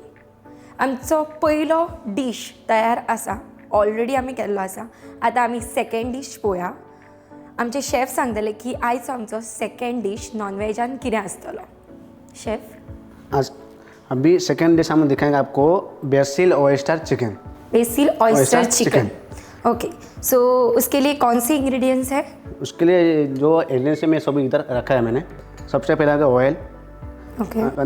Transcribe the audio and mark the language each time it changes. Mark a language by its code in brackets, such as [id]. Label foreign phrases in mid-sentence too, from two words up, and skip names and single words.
[kok] आमचो पयलो डीश तयार आसा, ऑलरेडी आमी केल्लो आसा. आतां आमी [en] second dish [kok] पळोवया. आमचे शेफ सांगतले की आयचो आमचो [en] second dish [kok] नॉनवेजान कितें आसतलो. शेफ, [hi] आज अभी [en] second dish [hi] हम दिखाएंगे आपको [en] basil oyster chicken. basil oyster [hi] Oyster चिकन. chicken. ओके, सो उसके लिए कौन से इंग्रेडिएंट्स है? उसके लिए जो इंग्रेडिएंट्स में सब इधर रखा है मैंने. सबसे पहले आगे ऑयल, ओके,